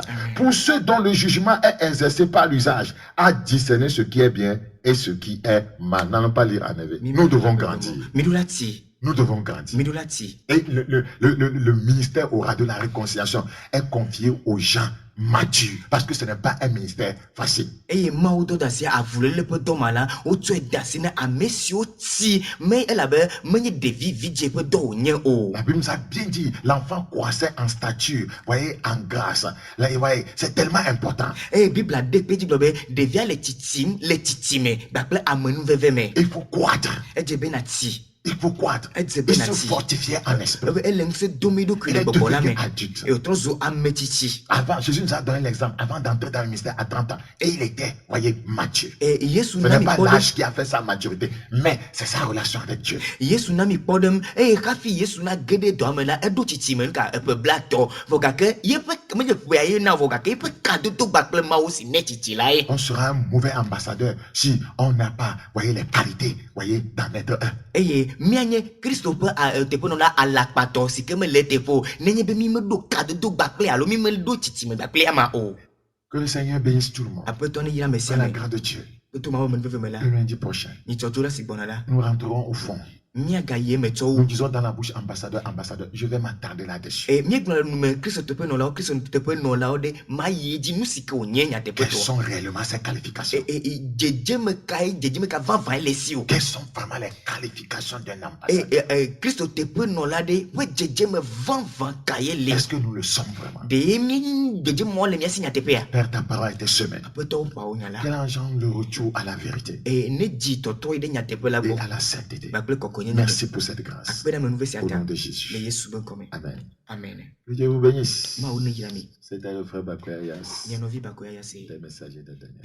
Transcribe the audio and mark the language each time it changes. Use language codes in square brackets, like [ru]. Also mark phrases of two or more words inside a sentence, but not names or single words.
[fr] Pour ceux dont le jugement est exercé par l'usage, à discerner ce qui est bien et ce qui est mal. N'allons pas lire en éveil. Nous devons grandir. [ee] Midulati. [fr] Nous devons grandir. [ee] Midulati. [fr] Et le ministère oral de la réconciliation est confié aux gens matures. Parce que ce n'est pas un ministère facile. [ee] Eye mawu do dasi avule le ƒe dɔma la wotsɔe dasi na ame siwo ti me elabe menye ɖevi vidze ƒe dɔ wònye o. [fr] La Bible nous a bien dit, l'enfant croissait en stature, voyez, en grâce. Là, voyez, c'est tellement important. [ee] Eye bibla de kpe dzi gblɔ be ɖevia le titime kpakple amenuveve me. [fr] Il faut croître. [ee] Edze be na ti. [fr] Il faut croître. Il Il se fortifier en esprit. [ee] Ebe ele ŋusẽ dome eɖokui [fr] Il [ee] le [fr] est [ee] gbɔgbɔ la me. [fr] devenu adulte. [ee] Eye wòtrɔ zu ame tsitsi. [fr] Avant, Jésus nous a donné l'exemple, avant d'entrer dans le ministère à 30 ans. Et il était, voyez, mature. [ee] Yesu [fr] Ce [ee] na [fr] n'est [ee] mi [fr] pas [ee] kpɔ ɖe [fr] l'âge qui a fait sa maturité, mais c'est sa relation avec Dieu. [ee] Yesu na mi kpɔ ɖem eye hafi Yesu na ge ɖe dɔa me la eɖo tsitsime nu ka eƒe blatɔ vɔ gake yeƒe menye ƒea ye na vɔ gake yeƒe kadodo gbakple Mawu si ne tsitsi la ye. [fr] On sera un mauvais ambassadeur si on n'a pas, voyez, les qualités, voyez, d'en être un. [ee] Eye mianye Kristo ƒe teƒenɔla alakpatɔ si ke mele teƒe o nenye be mi meɖo kadodo gbakple alo mi meɖo tsitsime gbakple ama o. [fr] Que le Seigneur bénisse tout le monde. [ee] Aƒetɔ ne yra ame [fr] Par [ee] sia la me [fr] grâce de Dieu. [ee] to Mawu menuveve me la [fr] Le lundi prochain, [ee] nyitsɔdzo la si gbɔna la [fr] nous rentrerons au fond. [ee] míagayi emetɔwo. [fr] Nous disons dans la bouche ambassadeur, ambassadeur. Je vais m'attarder là-dessus. [ee] Míegblɔ le nume Kristo teƒenɔlawo ɖe mayi dzi nu si ke wònye [fr] Quelles [ee] nyateƒetɔ. [fr] sont réellement ses qualifications? [ee] Dzedzeme ka vavã le si o. [fr] Quelles sont vraiment les qualifications d'un ambassadeur? [ee] Kristo teƒenɔla ɖe ƒe dzedzeme vavã ka ye le. [fr] Est-ce que nous le sommes vraiment? [ee] Ɖe mi dzedzemewo le mía si nyateƒea. [fr] Père, ta parole était semée. [ee] Aƒetɔwo ƒa wo nya la. [fr] Qu'elle engendre le retour à la vérité [ee] Ne dzi tɔtɔ yi ɖe nyateƒe la [fr] et [ee] gbɔ [fr] à la sainteté. [ee] kpakple kɔkɔenyenye [fr] Merci pour cette grâce. [ee] akpe ɖe amenuve sia [fr] Au [ee] ta [fr] nom de [ee] le [fr] Jésus. [ee] Yesu be ŋkɔme. Amen. Amen. [fr] Que Dieu vous bénisse. [ee] Mawu ne yra mi. [fr] C'était le frère Bakoyas, [ee] Mia nɔvi bakoya ya se. [fr] des messagers de Daniel.